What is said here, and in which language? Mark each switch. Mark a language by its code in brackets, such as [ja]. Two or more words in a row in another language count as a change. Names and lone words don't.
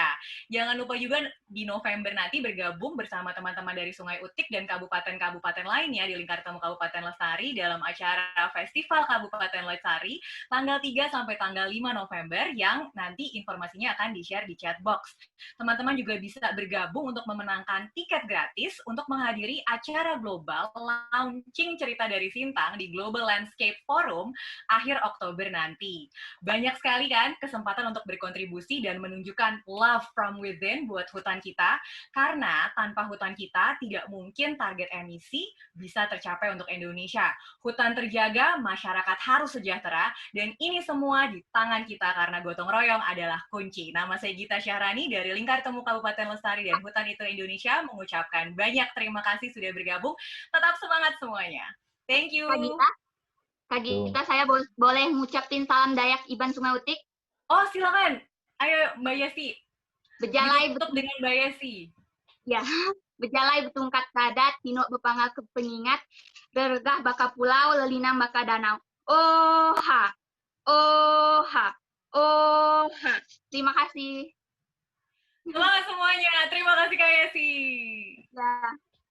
[id] Jangan lupa juga di November nanti bergabung bersama teman-teman dari Sungai Utik dan kabupaten-kabupaten lainnya di Lingkar Temu Kabupaten Lestari dalam acara Festival Kabupaten Lestari tanggal 3 sampai tanggal 5 November yang nanti informasinya akan di-share di [en] chat box. [id] Teman-teman juga bisa bergabung untuk memenangkan tiket gratis untuk menghadiri acara [en] global launching [id] cerita dari Sintang di Global Landscape Forum akhir Oktober nanti. Banyak sekali kan kesempatan untuk berkontribusi dan menunjukkan [en] love from within [id] buat hutan kita, karena tanpa hutan kita tidak mungkin target emisi bisa tercapai untuk Indonesia. Hutan terjaga, masyarakat harus sejahtera, dan ini semua di tangan kita karena gotong royong adalah kunci. Nama saya Gita Syahrani dari Lingkar Temu Kabupaten Lestari dan Hutan Itu Indonesia mengucapkan banyak terima kasih sudah bergabung. Tetap semangat semuanya. [en] Thank you. [id] Kak Gita, saya boleh ngucapin salam Dayak Iban Sungai Utik? Oh, silakan. Ayo, Mbak Yesi. [iba] Bejalai [id] ditutup dengan Mbak Yesi. Ya, [iba] bejalai betungkat kadat, tino bepangal kepengingat, bergah baka pulau, lelinang baka danau. Oha, oha, oha. [id] Terima kasih. Semangat semuanya. Terima kasih Kak Yesi. Ya.